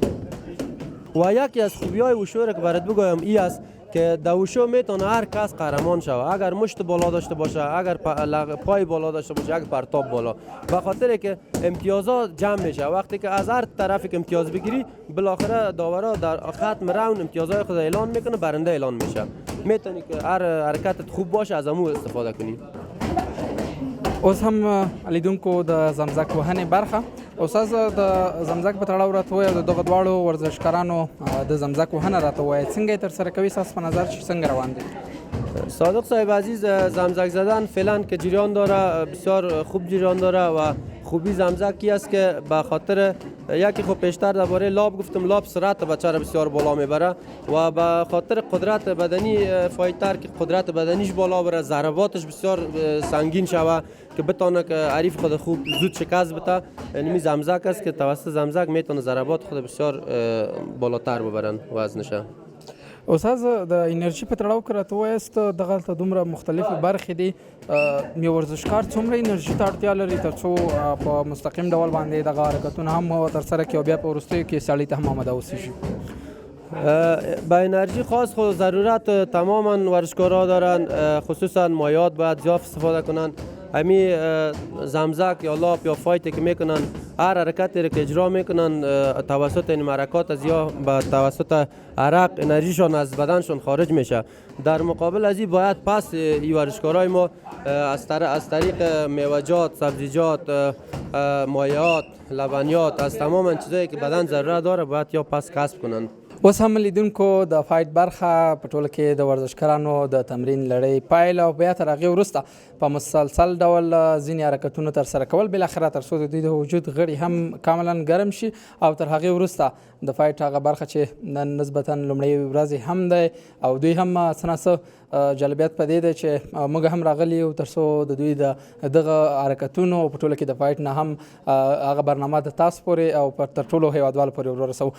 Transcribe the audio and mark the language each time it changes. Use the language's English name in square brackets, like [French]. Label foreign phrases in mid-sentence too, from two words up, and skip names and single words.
[Persian] و یکی از خوبی‌های وشو را که برات بگویم این است که در وشو میتونه هر کس قهرمان شود اگر مشت بالا داشته باشه، اگر پای بالا داشته باشه، اگر پرتاب بالا. به خاطر که امتیازات جمع میشه، وقتی که از هر طرف که امتیاز بگیری بالاخره داورا در ختم راوند امتیازهای خود اعلان میکنه، برنده اعلان میشه. میتونی که هر حرکتت خوب باشه از امو استفاده کنی. [Pashto] اوس هم لیدونکو د زمزک وهنې برخه، استاد د زمزک په تړاو راته وایي او د دغه دواړو ورزشکارانو د زمزک وهنه راته وایي څنګه یې ترسره کوي، ستاسو په نظر چې څنګه روان دی؟ [Persian] صادق صاحب عزیز، زمزک زدن فعلا که جریان داره، بسیار خوب جریان داره و خوبی زمزکی است که به خاطر یکی خب پیشتر درباره لاب گفتم، لاب سرعت بچه را بسیار بالا میبره و به خاطر قدرت بدنی فایتر که قدرت بدنیش بالا بره، ضرباتش بسیار سنگین شوه که بتونه که حریف خود خوب زود شکست بده. یعنی زمزک است که توسط زمزک میتونه ضربات خود بسیار بالاتر ببرن وزنشه. [Pashto] استاد د انرژي په تړاو کې راته وایاست دغلته دومره مختلفې برخې دي، یو ورزشکار څومره انرژي ته اړتیا لري تر څو په مستقیم ډول باندې دغه حرکتونه هم ترسره کړي او بیا په وروستیو کې سړي ته هم آماده اوسیږي؟ [Persian] با انرژی خاص خود ضرورت تماما ورزشکارها دارن، خصوصا مایات باید زیاد استفاده کنن. همین زمزک یا لاب یا فایتی که میکنن، هر حرکتی که اجرا میکنن توسط این حرکات از یا به توسط عرق انرژیشون از بدنشون خارج میشه. در مقابل از این باید پس این ورزشکارای ما از طریق میوه‌جات، سبزیجات، مایعات، لبنیات، از تمام چیزایی که بدن ضرورت داره باید یا پس کسب کنن. [Pashto] اوس هم لیدونکو د فایټ برخه په ټوله کې د ورزشکارانو د تمرین لړۍ پیل او بیا تر هغې وروسته په مسلسل ډول ځینې حرکتونه ترسره کول، بالاخره تر څو د دوی د وجود غړي هم کاملا ګرم شي او تر هغې وروسته د فایټ هغه برخه چې نن نسبتا لومړۍ ورځې هم دی او دوی هم څه نه څه جالبیت په دې دی چې موږ هم راغلي یو تر څو د دوی د دغه حرکتونو په ټوله کې د فایټ نه هم هغه برنامه د تاسو پورې او تر ټولو هیوادوالو پورې ورسوو.